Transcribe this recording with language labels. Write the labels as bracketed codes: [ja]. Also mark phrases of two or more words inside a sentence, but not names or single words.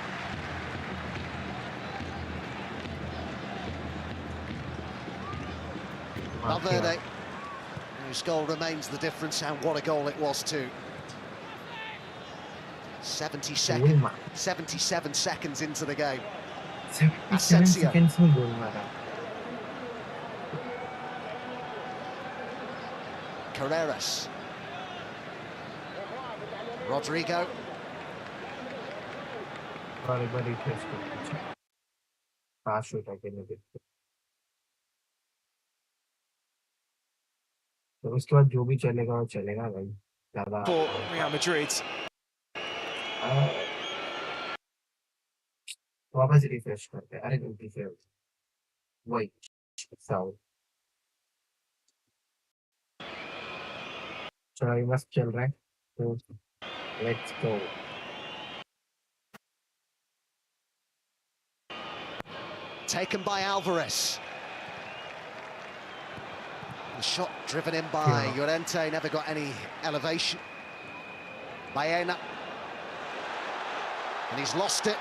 [en] Valverde, whose goal remains the difference, and what a goal it was too. 77 seconds into the game. Asensio. Carreras. Rodrigo. [hi] तो उसके बाद जो भी चलेगा वो चलेगा भाई ज़्यादा [en] For Real Madrid. [hi] वापस रिफ्रेश करते हैं अरे गलती से वही साउथ चलो ये बस चल रहा है तो [en] let's go Taken by Alvarez. The shot driven in by Llorente, never got any elevation. Baena. And he's lost it.